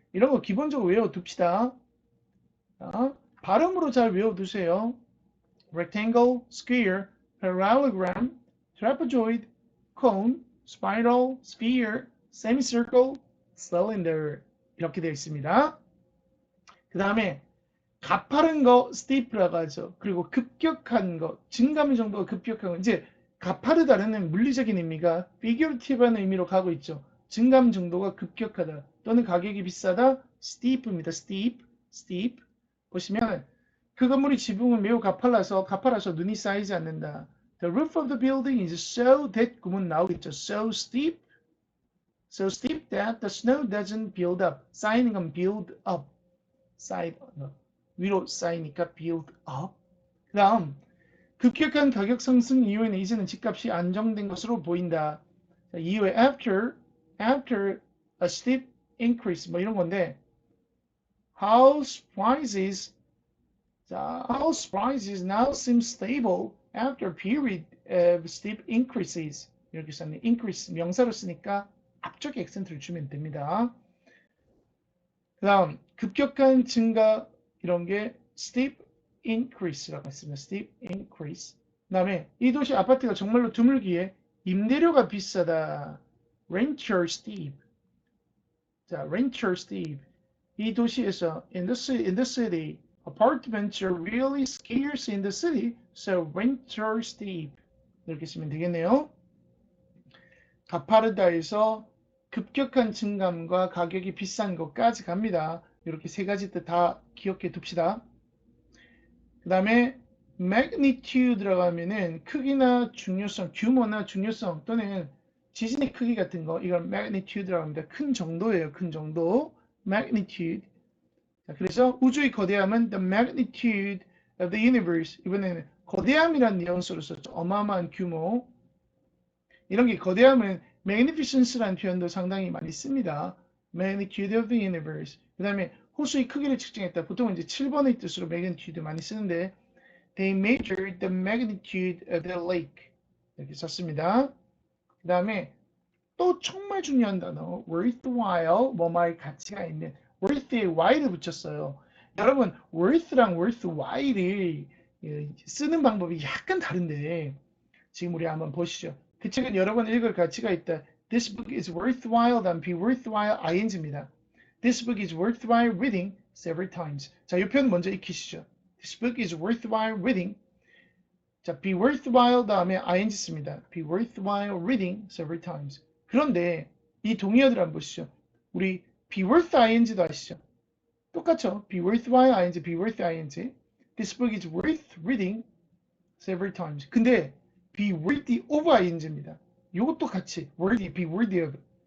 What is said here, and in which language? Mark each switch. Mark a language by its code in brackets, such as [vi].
[ko] 이런 거 기본적으로 외워둡시다. 자, 발음으로 잘 외워두세요. [en] rectangle, square, parallelogram, trapezoid, cone, spiral, sphere, semicircle, cylinder 이렇게 되어 있습니다. [ko] 그 다음에 가파른 거 steep라고 하죠. 그리고 급격한 거, 증가의 정도가 급격한 거. 이제 가파르다는 물리적인 의미가 figurative한 의미로 가고 있죠. 증감 정도가 급격하다 또는 가격이 비싸다. steep입니다. steep. 보시면 그 건물의 지붕은 매우 가팔라서 눈이 쌓이지 않는다. [en] The roof of the building is so that [ko] 구문 나오겠죠. [en] so steep that the snow doesn't build up. [ko] 쌓이는 건 build up. 위로 쌓이니까 build up. 그 다음 급격한 가격 상승 이후에는 이제는 집값이 안정된 것으로 보인다. 자, 이후에 [en] after a steep increase [ko] 뭐 이런 건데 [en] house prices now seem stable after a period of steep increases. [ko] 이렇게 썼네. increase 명사로 쓰니까 앞쪽에 액센트를 주면 됩니다. 그 다음 급격한 증가 이런 게 steep increase라고 했습니다. steep increase. 그 다음에 이 도시 아파트가 정말로 드물기에 임대료가 비싸다. [en] renter steep. 자, renter steep. [ko] 이 도시에서 [en] in the city, apartments are really scarce in the city, so renter steep. [ko] 이렇게 쓰면 되겠네요. 가파르다에서 급격한 증감과 가격이 비싼 것까지 갑니다. 이렇게 세 가지 뜻 다 기억해 둡시다. 그 다음에 magnitude라고 하면은 크기나 중요성, 규모나 중요성 또는 지진의 크기 같은 거 이걸 magnitude라고 합니다. 큰 정도예요. 큰 정도. magnitude. 자, 그래서 우주의 거대함은 [en] the magnitude of the universe. [ko] 이번에는 거대함이라는 뉘앙스로 썼죠. 어마어마한 규모. 이런 게 거대함은 magnificence라는 표현도 상당히 많이 씁니다. [en] magnitude of the universe. [ko] 그 다음에 호수의 크기를 측정했다. 보통 이제 7번의 뜻으로 magnitude 많이 쓰는데 [en] they measured the magnitude of the lake. [ko] 이렇게 썼습니다. 그 다음에 또 정말 중요한 단어 worthwhile, 뭐뭐의 가치가 있는 worth에 while을 붙였어요. 여러분 worth랑 worthwhile을 쓰는 방법이 약간 다른데 지금 우리 한번 보시죠. 그 책은 여러 번 읽을 가치가 있다. [en] This book is worthwhile, [ko] 다음 [en] be worthwhile ing입니다. This book is worthwhile reading several times. [ko] 자, 이 표현 먼저 익히시죠. [en] This book is worthwhile reading. [ko] 자, be worthwhile 다음에 ing 씁니다. [en] Be worthwhile reading several times. [ko] 그런데 이 동의어들 한번 보시죠. 우리 [en] be worth ing도 [ko] 아시죠? 똑같죠? [en] be worthwhile ing, be worth ing. This book is worth reading several times. [ko] 근데 [en] be worthy of ing입니다. [ko] 이것도 같이 [en] worthy, be worthy of.